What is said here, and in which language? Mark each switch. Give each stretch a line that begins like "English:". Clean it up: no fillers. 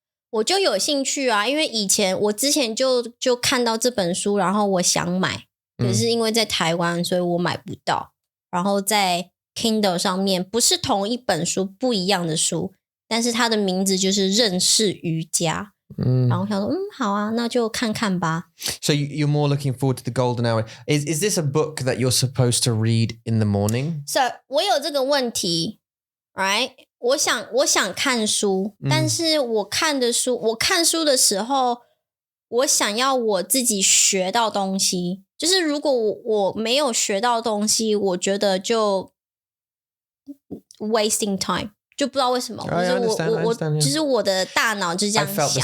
Chinese: 我就有兴趣啊，因为我之前就看到这本书，然后我想买，可是因为在台湾，所以我买不到。然后在 Kindle 上面不是同一本书，不一样的书，但是它的名字就是认识瑜伽。然后我想说，好啊，那就看看吧。
English: So you're more looking forward to the golden hour. Is this a book that you're supposed to read in the morning?
Chinese: So 我有这个问题 right？ 我想看书，但是我看书的时候，我想要我自己学到东西，就是如果我没有学到东西，我觉得就
English: wasting time，
Chinese: 就不知道为什么，就是我的大脑就这样想。